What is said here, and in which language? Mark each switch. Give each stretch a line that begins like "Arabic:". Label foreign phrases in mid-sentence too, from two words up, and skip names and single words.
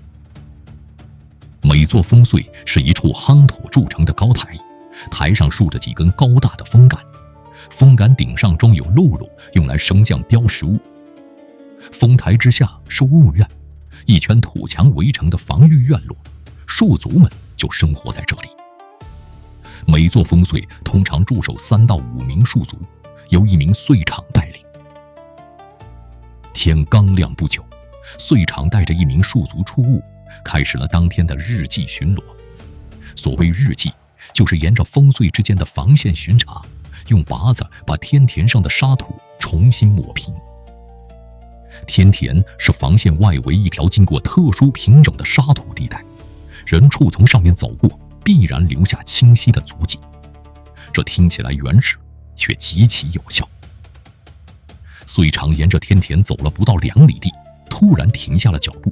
Chinese: 每座烽燧是一處夯土鑄成的高台，台上豎着幾根高大的風桿，風桿頂上裝有轆轤，用來升降標識物。風台之下是務院，一圈土牆圍成的防禦院落，戍卒們就生活在這裡。每座烽燧通常駐守3到5名戍卒，由一名燧场帶領。天剛亮不久，燧场帶着一名戍卒出務，開始了當天的日記巡邏。所謂日記，就是沿着烽燧之間的防線巡查，用耙子把天田上的沙土重新抹平。天田是防線外圍一條經過特殊平整的沙土地帶，人畜從上面走過，必然留下清晰的足跡。這聽起來原始，卻極其有效。燧場沿着天田走了不到2里地，突然停下了腳步。